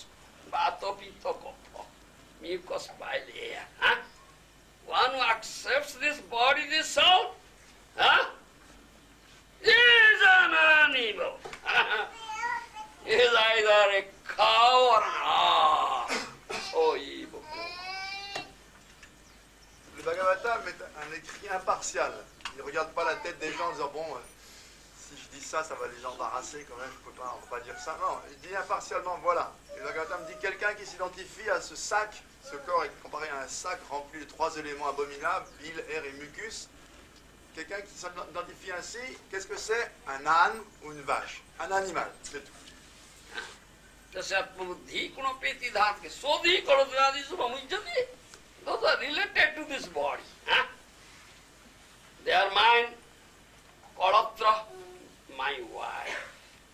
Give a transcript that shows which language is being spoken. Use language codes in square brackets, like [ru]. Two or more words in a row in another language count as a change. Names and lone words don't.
[en] Vata, pitta, kapha, mucus, bile, air. Huh? One who accepts this body, this soul, huh? is an animal. He is either a cow or an ass. So evil. [fr] Le Bhagavatam est un écrit impartial. Il ne regarde pas la tête des gens en disant, bon, si je dis ça, ça va les embarrasser quand même, on ne peut pas dire ça. Non, il dit impartialement, voilà. Et le Bhagavatam dit quelqu'un qui s'identifie à ce sac, ce corps est comparé à un sac rempli de 3 éléments abominables, bile, air et mucus. Quelqu'un qui s'identifie ainsi, qu'est-ce que c'est? Un âne ou une vache? Un animal, c'est tout. [sa] Buddhi kunapeti dhatuke sodhi koladradisu bhamujjati. [en] Those are related to this body. Huh? They are mine, Kalatra, my wife.